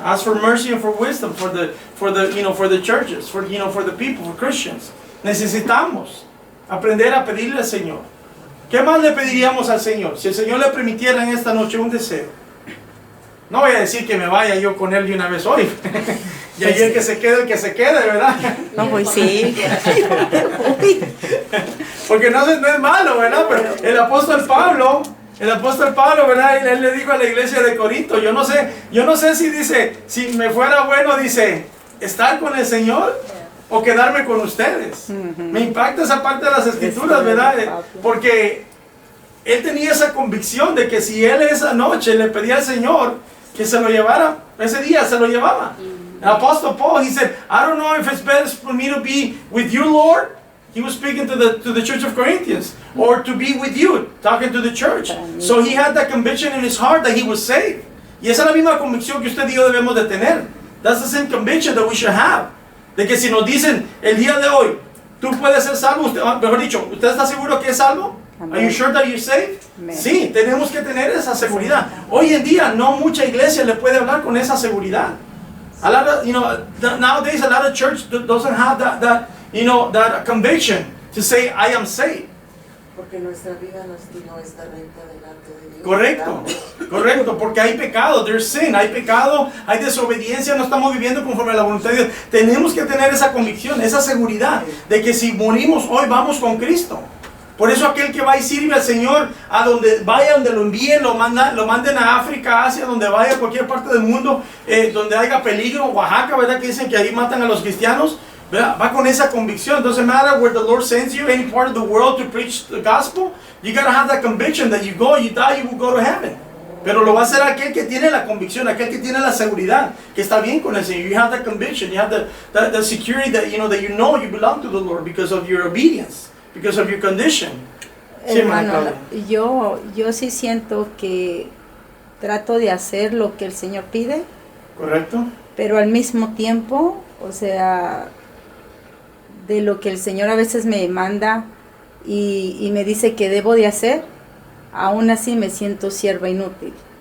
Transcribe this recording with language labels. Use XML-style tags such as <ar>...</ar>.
<en>Ask for mercy and for wisdom for the churches, for the people, for Christians.</en> <es>Necesitamos aprender a pedirle al Señor. ¿Qué más le pediríamos al Señor? Si el Señor le permitiera en esta noche un deseo. No voy a decir que me vaya yo con Él de una vez hoy. Y ahí el que se quede, ¿verdad? No, pues sí. Porque no es malo, ¿verdad? Pero el apóstol Pablo, ¿verdad? Él le dijo a la iglesia de Corinto, yo no sé si dice, si me fuera bueno, dice, estar con el Señor o quedarme con ustedes. Me impacta esa parte de las escrituras, ¿verdad? Porque él tenía esa convicción de que si él esa noche le pedía al Señor que se lo llevara, ese día se lo llevaba. El apóstol</es> <en>Paul, he said, I don't know if it's best for me to be with you, Lord. He was speaking to the church of Corinthians, or to be with you, talking to the church. So he had that conviction in his heart that he was saved.</en> <es>Y esa es la misma convicción que usted y yo debemos de tener.</es> <en>That's the same conviction that we should have.</en> <es>De que si nos dicen el día de hoy, tú puedes ser salvo, mejor dicho, ¿usted está seguro que es salvo?</es> <en>Are you sure that you're saved?</en> <es>Sí, tenemos que tener esa seguridad. Hoy en día no mucha iglesia le puede hablar con esa seguridad.</es> <en>A lot of, nowadays a lot of church doesn't have that conviction to say I am saved.</en> <es>Porque nuestra vida no está recta delante de Dios. Correcto, porque hay pecado,</es> <en>there's sin,</en> <es>hay pecado, hay desobediencia, no estamos viviendo conforme a la voluntad de Dios. Tenemos que tener esa convicción, esa seguridad de que si morimos hoy vamos con Cristo. Por eso aquel que va y sirve al Señor, a donde vaya, donde lo envíen, lo manden a África, Asia, donde vaya, a cualquier parte del mundo, donde haya peligro, Oaxaca, ¿verdad? Que dicen que ahí matan a los cristianos, ¿verdad? Va con esa convicción.</es> <en>Doesn't matter where the Lord sends you, any part of the world to preach the gospel, you gotta have that conviction that you go, you die, you will go to heaven.</en> <es>Pero lo va a hacer aquel que tiene la convicción, aquel que tiene la seguridad, que está bien con el Señor.</es> <en>You have that conviction, you have the security that you know you belong to the Lord because of your obedience. Because of your condition.</en> <es>Hermano, yo sí siento que trato de hacer lo que el Señor pide. Correcto. Pero al mismo tiempo, o sea, de lo que el Señor a veces me manda y me dice que debo de hacer, aún así me siento sierva inútil.</es>